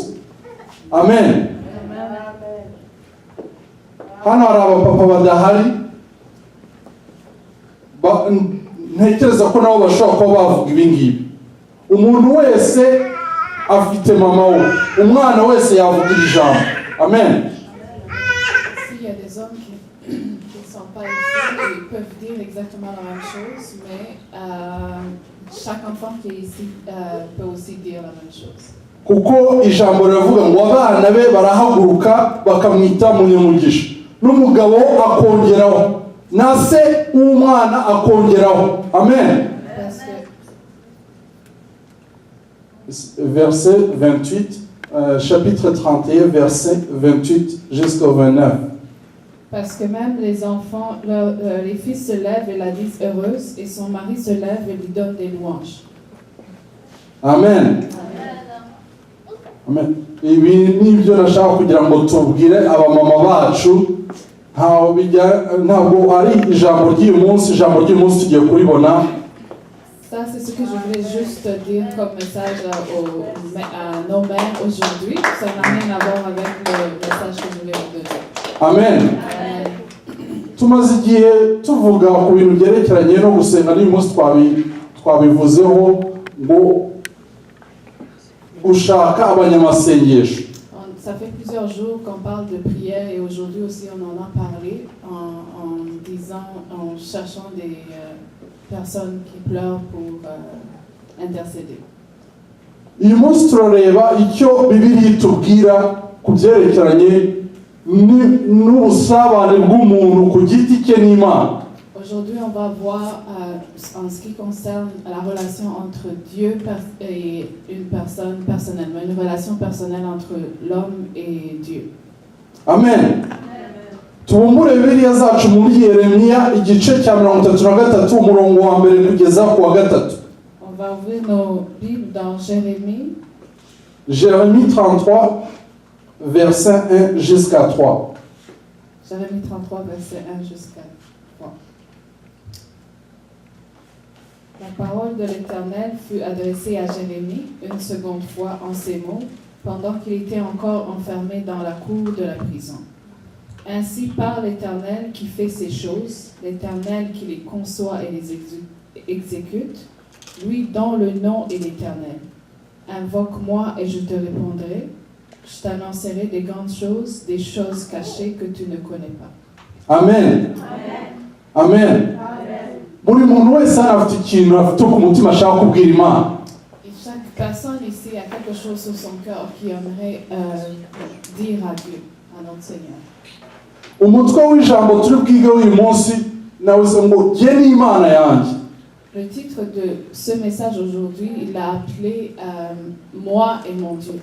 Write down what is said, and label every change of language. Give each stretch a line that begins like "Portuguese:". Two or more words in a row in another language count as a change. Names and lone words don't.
Kinyarwanda: Amen. Hano hari abapapa badahari, ntekereza ko nabo bashobora kuba bavuga ibingibi. Umuntu wese afite mama we, umwana wese yavuga ijambo. Amen.
French: Il y a des hommes qui ne sont pas ici, ils peuvent dire exactement la même chose, mais chaque enfant qui est ici peut aussi dire la même chose.
Kinyarwanda: Kuko ijambo riravuga ngo abana be barahaguruka bakamwita munyamugisha, n'umugabo akongeraho, na se w'umwana akongeraho. Amen.
French: Verset 28, chapitre 31, verset 28 jusqu'au 29. Parce que même les enfants, les fils se lèvent et la disent heureuse, et son mari se lève et lui donne des louanges. Amen. Amen.
Kinyarwanda: Ibi nibyo nashaka kugira ngo tubwire abamama bacu, ntabwo ari ijambo ry'uyu munsi. Ijambo ry'uyu munsi tugiye kuribona.
French: Ça, c'est ce que je voulais juste dire comme message à nos mères aujourd'hui. Ça n'a rien à voir avec le message que je voulais vous donner. Amen.
Kinyarwanda: Tumaze igihe tuvuga ku bintu byerekeranye no gusenga, n'uyu munsi twabivuzeho ngo gushaka abanyamasengesho.
French: Ça fait plusieurs jours qu'on parle de prière et aujourd'hui aussi on en a parlé en cherchant des personnes qui pleurent pour intercéder.
Kinyarwanda: Uyu munsi turareba icyo Bibiliya itubwira ku byerekeranye n'ubusabane bw'umuntu ku giti cye n'Imana.
French: Aujourd'hui, on va voir en ce qui concerne la relation entre Dieu et une personne personnellement, une relation personnelle entre l'homme et Dieu. Amen.
Kinyarwanda: Tubumbure Bibiliya zacu muri Yeremiya igice cya 33 umurongo wa mbere kugeza ku wa 3.
French: On va ouvrir nos Bibles dans Jérémie. Jérémie 33, verset 1 jusqu'à 3. Jérémie 33, verset 1 jusqu'à 3. La parole de l'Éternel fut adressée à Jérémie une seconde fois en ces mots, pendant qu'il était encore enfermé dans la cour de la prison. Ainsi parle l'Éternel qui fait ces choses, l'Éternel qui les conçoit et les exécute, lui dont le nom est l'Éternel. Invoque-moi et je te répondrai, je t'annoncerai des grandes choses, des choses cachées que tu ne connais pas. Amen. Amen.
Kinyarwanda: Buri muntu wese afite ikintu afite ku mutima ashaka kubwira Imana.
French: Et chaque personne ici a quelque chose sur son cœur qui aimerait dire à Dieu, à notre Seigneur.
Kinyarwanda: Umutwe w'ijambo turi bwige uyu munsi nawise ngo jye n'Imana yanjye.
French: Le titre de ce message aujourd'hui, il l'a appelé moi et mon Dieu.